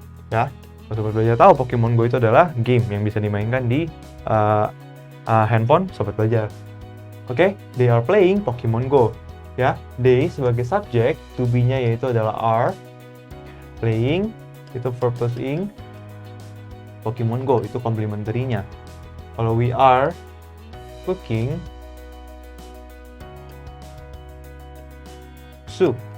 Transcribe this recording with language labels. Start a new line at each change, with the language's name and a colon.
Indonesian: Ya, Sobat Belajar tahu Pokemon Go itu adalah game yang bisa dimainkan di handphone Sobat Belajar.
English: Oke, they are playing Pokemon Go.
Indonesian: Ya, they sebagai subjek, to be-nya yaitu adalah are, playing itu verb plus ing, Pokemon Go itu komplementarinya.
English: Kalau we are cooking soup.